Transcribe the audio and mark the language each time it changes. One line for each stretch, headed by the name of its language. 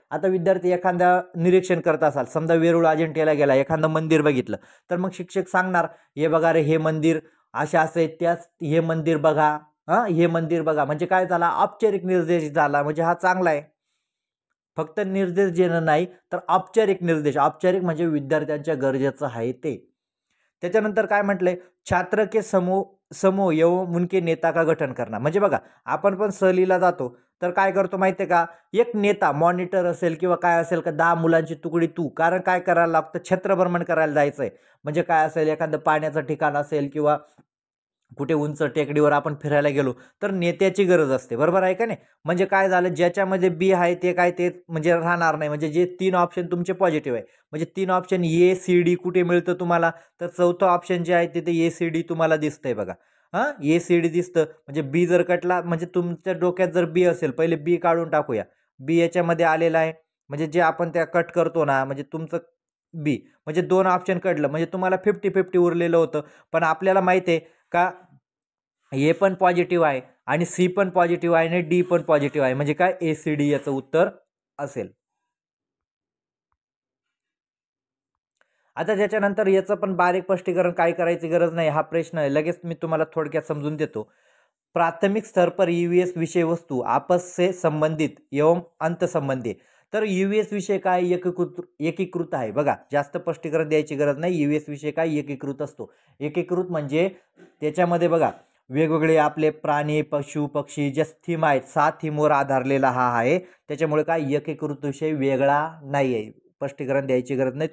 Marathi: आता विद्यार्थी एखादा निरीक्षण करत असाल, समजा वेरूळ अजिंठ्याला गेला, एखादं मंदिर बघितलं, तर मग शिक्षक सांगणार, हे बघा रे, हे मंदिर असे असे, त्याच हे मंदिर बघा, हे मंदिर बघा. म्हणजे काय झाला? औपचारिक निर्देश झाला. म्हणजे हा चांगला आहे. फक्त निर्देश देणं नाही, तर औपचारिक निर्देश. औपचारिक म्हणजे विद्यार्थ्यांच्या गरजेचं आहे ते. त्याच्यानंतर काय म्हटलंय?
Hindi: छात्र के समूह समूह एवं उनके नेता का गठन
Marathi: करणार. म्हणजे बघा, आपण पण सहलीला जातो तर काय करतो माहिती आहे का? एक नेता, मॉनिटर असेल किंवा काय असेल का, 10 मुलांची तुकडी तू. कारण काय करायला लागतं? क्षेत्रभ्रमण करायला जायचंय. म्हणजे काय असेल, एखादं पाण्याचं ठिकाण असेल किंवा कुठे उंच टेकडीवर आपण फिरायला गेलो तर नेत्याची गरज असते, बरोबर आहे का नाही? म्हणजे काय झालं, ज्याच्यामध्ये बी आहे ते काय ते म्हणजे राहणार नाही. म्हणजे जे 3 ऑप्शन तुमचे पॉझिटिव्ह आहे, म्हणजे 3 ऑप्शन ए सी डी कुठे मिळतं तुम्हाला? तर चौथं ऑप्शन जे आहे तिथे ए सी डी तुम्हाला दिसतंय बघा. ए सी डी दिसतं. म्हणजे बी जर कटला, म्हणजे तुमच्या डोक्यात जर बी असेल, पहिले बी काढून टाकूया. बी याच्यामध्ये आलेला आहे, म्हणजे जे आपण त्या कट करतो ना, म्हणजे तुमचं बी, म्हणजे 2 ऑप्शन कटलं, म्हणजे तुम्हाला 50-50 उरलेलं होतं. पण आपल्याला माहिती आहे का ए पण पॉझिटिव्ह आहे आणि सी पण पॉझिटिव्ह आहे आणि डी पण पॉझिटिव्ह आहे. म्हणजे काय? ए सी डी याचं उत्तर असेल. आता त्याच्यानंतर याचं पण बारीक स्पष्टीकरण काय करायची गरज नाही. हा प्रश्न आहे, लगेच मी तुम्हाला थोडक्यात समजून देतो.
Hindi: प्राथमिक स्तर पर ईवीएस विषय वस्तू आपस से संबंधित एवं अंत संबंधी.
Marathi: तर ईव्हीएस विषय काय? एकीकृत आहे. बघा, जास्त स्पष्टीकरण द्यायची गरज नाही. ईव्हीएस विषय काय? एकीकृत असतो. एकीकृत म्हणजे त्याच्यामध्ये बघा, वेगवेगळे आपले प्राणी, पशु, पक्षी जे थीम आहेत, 7 थीमवर आधारलेला हा आहे. त्याच्यामुळे काय? एकीकृत विषय वेगळा नाही आहे. स्पष्टीकरण द्यायची गरज नाही.